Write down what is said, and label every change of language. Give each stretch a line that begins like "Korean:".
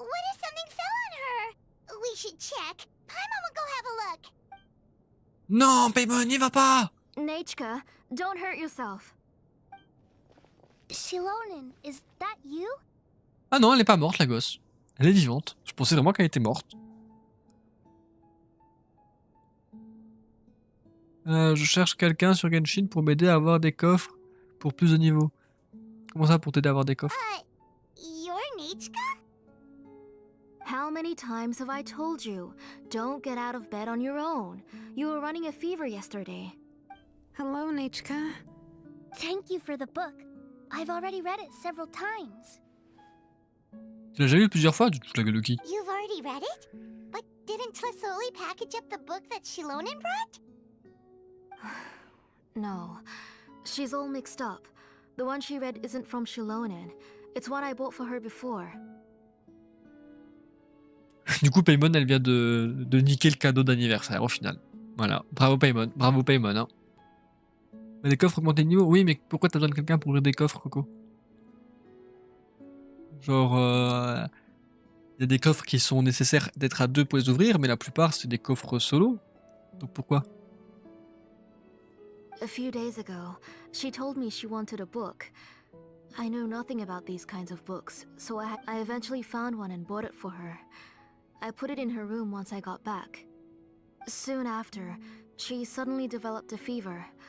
English: What if something fell on her? We should check. Paimon will go have a look.
French: Non, Paimon, n'y va pas!
English: Nachka, don't hurt yourself. Xilonen, is that you?
French: Ah non, elle est pas morte, la gosse. Elle est vivante. Je pensais vraiment qu'elle était morte. Je cherche quelqu'un sur Genshin pour m'aider à avoir des coffres pour plus de niveaux. Comment ça, pour t'aider à avoir des coffres?
English: You're Nichka? How many times have I told you? Don't get out of bed on your own. You were running a fever yesterday. Hello, Nachka. Thank you for the book. I've already read it several times.
French: Tu l'as déjà lu plusieurs fois, tu te fous la gueule de qui?
English: You've already read it? But didn't Tlisoli package up the book that Xilonen brought? No, she's all mixed up. The one she read isn't from Xilonen. It's one I bought for her before.
French: Du coup, Paimon, elle vient de niquer le cadeau d'anniversaire au final. Voilà, bravo Paimon, hein. Mais les coffres augmentent de niveau? Oui, mais pourquoi t'as besoin de quelqu'un pour ouvrir des coffres, Coco? Genre, y a des coffres qui sont nécessaires d'être à deux pour les ouvrir, mais la plupart c'est des coffres solo. Donc pourquoi?
English: A few days ago, she told me she wanted a book. I know nothing about these kinds of books, so I eventually found one and bought it for her. I put it in her room once I got back. Soon after, she suddenly developed a fever.